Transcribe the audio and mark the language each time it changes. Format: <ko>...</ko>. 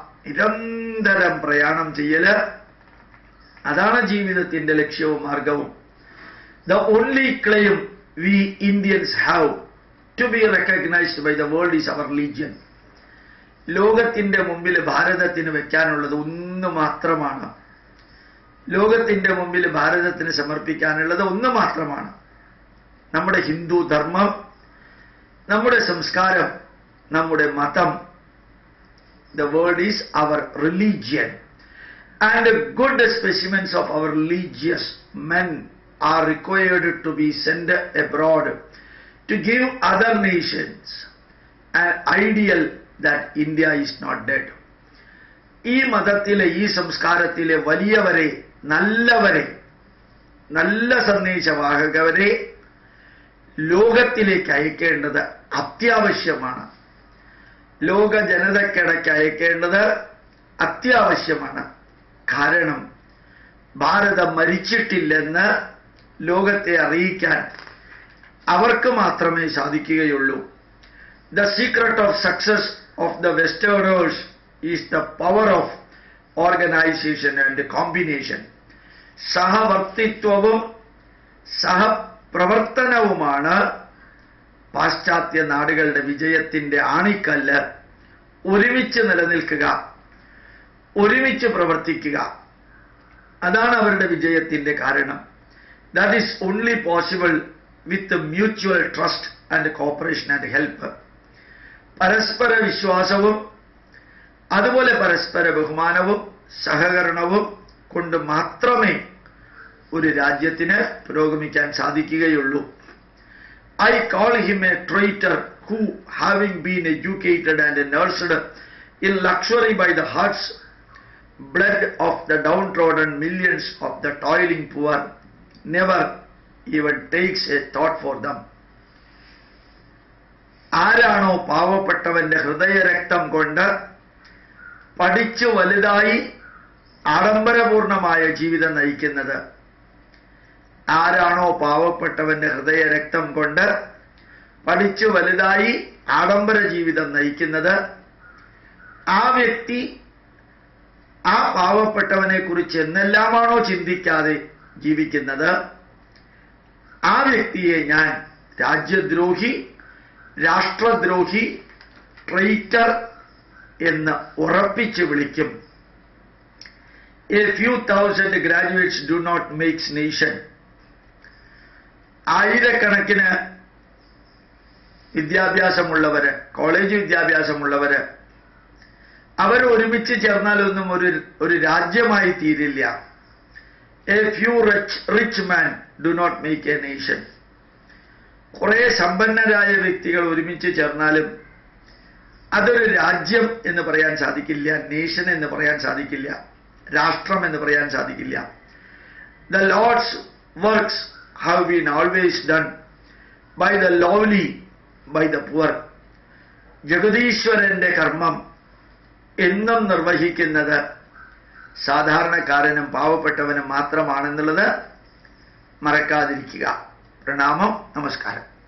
<ml>നിരന്തരം പ്രയാണം ചെയ്യല്, അതാണ് ജീവിതത്തിന്റെ ലക്ഷ്യവും മാർഗവും.</ml> <en>The only claim we Indians have to be recognized by the world is our religion.</en> <ml>ലോകത്തിന്റെ മുമ്പിൽ ഭാരതത്തിന് വെക്കാനുള്ളത് ഒന്ന് മാത്രമാണ്. ലോകത്തിന്റെ മുമ്പിൽ ഭാരതത്തിന് സമർപ്പിക്കാനുള്ളത് ഒന്ന് മാത്രമാണ്. നമ്മുടെ ഹിന്ദു ധർമ്മം, നമ്മുടെ സംസ്കാരം, നമ്മുടെ മതം.</ml> <en>The word is our religion. And good specimens of our religious men are required to be sent abroad to give other nations an ideal that India is not dead.</en> <ml>ഈ മതത്തിലെ, ഈ സംസ്കാരത്തിലെ വലിയവരെ, നല്ലവരെ, നല്ല സന്ദേശവാഹകവരെ ലോകത്തിലേക്ക് അയക്കേണ്ടത് അത്യാവശ്യമാണ്. ലോക ജനതയ്ക്കിടയ്ക്ക് അയക്കേണ്ടത് അത്യാവശ്യമാണ്. കാരണം ഭാരതം മരിച്ചിട്ടില്ലെന്ന് ലോകത്തെ അറിയിക്കാൻ അവർക്ക് മാത്രമേ സാധിക്കുകയുള്ളൂ.</ml> <en>The secret of success of the Westerners is the power of organization and combination.</en> <ml>സഹവർത്തിത്വവും സഹപ്രവർത്തനവുമാണ് പാശ്ചാത്യ നാടുകളുടെ വിജയത്തിന്റെ ആണിക്കല്ല്. ഒരുമിച്ച് നിലനിൽക്കുക, ഒരുമിച്ച് പ്രവർത്തിക്കുക, അതാണ് അവരുടെ വിജയത്തിന്റെ കാരണം.</ml> <en>That is only possible with the mutual trust and cooperation and help.</en> <ml>പരസ്പര വിശ്വാസവും അതുപോലെ പരസ്പര ബഹുമാനവും സഹകരണവും കൊണ്ട് മാത്രമേ ഒരു രാജ്യത്തിന് പുരോഗമിക്കാൻ സാധിക്കുകയുള്ളൂ.</ml> <en>I call him a traitor who, having been educated and nursed in luxury by the heart's blood of the downtrodden millions of the toiling poor, never even takes a thought for them.</en> <ml>ആരാണോ പാവപ്പെട്ടവന്റെ ഹൃദയരക്തം കൊണ്ട് പഠിച്ചു വലുതായി ആഡംബരപൂർണമായ ജീവിതം നയിക്കുന്നത്, ആരാണോ പാവപ്പെട്ടവന്റെ ഹൃദയരക്തം കൊണ്ട് പഠിച്ചു വലുതായി ആഡംബര ജീവിതം നയിക്കുന്നത്, ആ വ്യക്തി ആ പാവപ്പെട്ടവനെ കുറിച്ച് എന്നെല്ലാമാണോ ചിന്തിക്കാതെ ജീവിക്കുന്നത്, ആ വ്യക്തിയെ ഞാൻ രാജ്യദ്രോഹി, രാഷ്ട്രദ്രോഹി, ട്രൈറ്റർ എന്ന് ഉറപ്പിച്ച് വിളിക്കും.</ml> <en>A few thousand graduates do not make nation.</en> <ml>ആയിരക്കണക്കിന് വിദ്യാഭ്യാസമുള്ളവര്, കോളേജ് വിദ്യാഭ്യാസമുള്ളവര്, അവർ ഒരുമിച്ച് ചേർന്നാലൊന്നും ഒരു രാജ്യമായി തീരില്ല.</ml> <en>A few rich men do not make a nation.</en> <ml>കുറെ സമ്പന്നരായ വ്യക്തികൾ ഒരുമിച്ച് ചേർന്നാലും അതൊരു രാജ്യം എന്ന് പറയാൻ സാധിക്കില്ല, നേഷൻ എന്ന് പറയാൻ സാധിക്കില്ല, രാഷ്ട്രം എന്ന് പറയാൻ സാധിക്കില്ല.</ml> <en>The Lord's works have been always done by the lowly, by the poor.</en> <ml>ജഗദീശ്വരന്റെ കർമ്മം എന്നും നിർവഹിക്കുന്നത് സാധാരണക്കാരനും പാവപ്പെട്ടവനും മാത്രമാണെന്നുള്ളത് മറക്കാതിരിക്കുക. പ്രണാമം, നമസ്കാരം.</ml>